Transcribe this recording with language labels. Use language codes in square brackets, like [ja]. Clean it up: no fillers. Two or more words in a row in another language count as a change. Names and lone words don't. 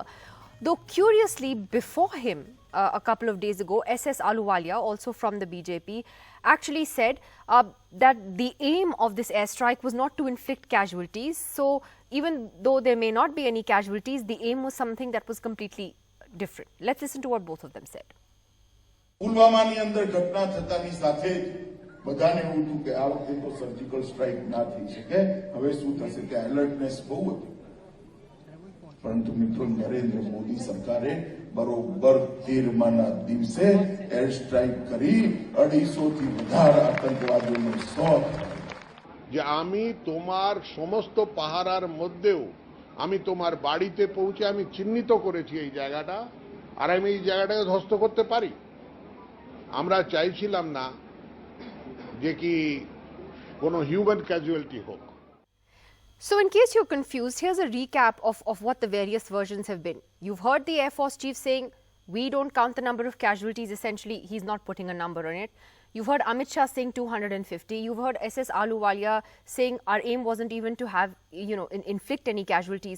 [en] Though curiously, before him, a couple of days ago, SS Ahluwalia, also from the BJP, actually said that the aim of this airstrike was not to inflict casualties. So even though there may not be any casualties, the aim was something that was completely different. Let's listen to what both of them said. [gu] બધાને એવું હતું કે આ વખતે તો [en] surgical strike [gu] ના થઈ શકે હવે શું થશે કે એલર્ટનેસ બહુ હતી પરંતુ મિત્રો નરેન્દ્ર મોદી સરકારે બરોબર 13માના દિવસે [en] air strike [gu] કરી 250 થી વધારે આતંકવાદીઓને [bn] যে আমি তোমার সমস্ত পাহারার মধ্যেও আমি তোমার বাড়িতে পৌঁছে আমি চিহ্নিত করেছি এই জায়গাটা আর আমি এই জায়গাটাকে ধ্বস্ত করতে পারি আমরা চাইছিলাম না যে কি কোনো [en] human casualty [bn] হোক. [en] So in case you're confused, here's a recap of what the various versions have been. You've heard the Air Force Chief saying, we don't count the number of casualties. Essentially, he's not putting a number on it. You've heard Amit Shah saying 250. You've heard SS Ahluwalia saying our aim wasn't even to have, inflict any casualties.